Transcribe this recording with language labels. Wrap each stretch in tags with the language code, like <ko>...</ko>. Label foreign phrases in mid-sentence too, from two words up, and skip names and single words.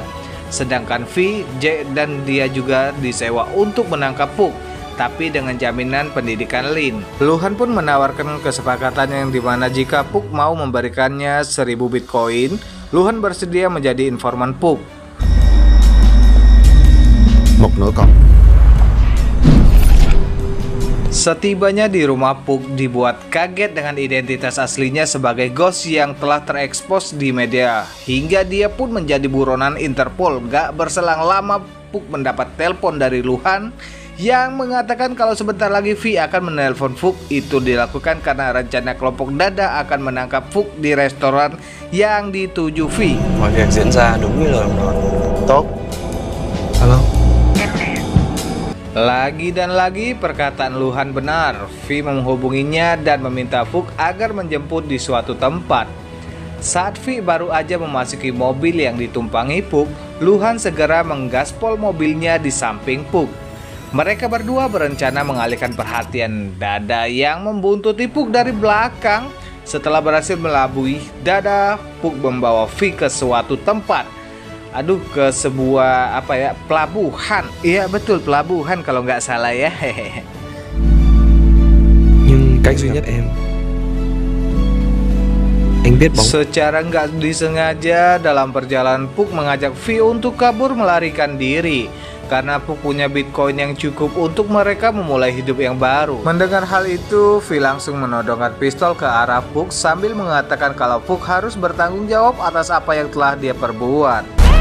<id>Sedangkan V, Jack dan dia juga disewa untuk menangkap Puk, tapi dengan jaminan pendidikan Lin. Luhan pun menawarkan kesepakatan yang dimana jika Puk mau memberikannya 1000 Bitcoin, Luhan bersedia menjadi informan Puk.</id> <vi>Một nửa còn.</vi> <id>Setibanya di rumah Puk dibuat kaget dengan identitas aslinya sebagai ghost yang telah terekspos di media. Hingga dia pun menjadi buronan Interpol. Gak berselang lama Puk mendapat telepon dari Luhan yang mengatakan kalau sebentar lagi V akan menelpon Puk. Itu dilakukan karena rencana kelompok Dada akan menangkap Puk di restoran yang dituju V.</id> <vi>Mọi việc diễn ra đúng như lời ông nói. Tốt.</vi> <id>Halo. Lagi dan lagi perkataan Luhan benar. V menghubunginya dan meminta Puk agar menjemput di suatu tempat. Saat V baru aja memasuki mobil yang ditumpangi Puk, Luhan segera menggaspol mobilnya di samping Puk. Mereka berdua berencana mengalihkan perhatian Dada yang membuntuti Puk dari belakang. Setelah berhasil melabui Dada, Puk membawa V ke suatu tempat. Ke sebuah pelabuhan. Iya betul, pelabuhan kalau nggak salah ya.</id> <vi>Nhưng cách duy nhất anh biết bóng.</vi> <id>Secara nggak disengaja dalam perjalanan Puk mengajak V untuk kabur melarikan diri. Karena Puk punya Bitcoin yang cukup untuk mereka memulai hidup yang baru. Mendengar hal itu, V langsung menodongkan pistol ke arah Puk sambil mengatakan kalau Puk harus bertanggung jawab atas apa yang telah dia perbuat.</id>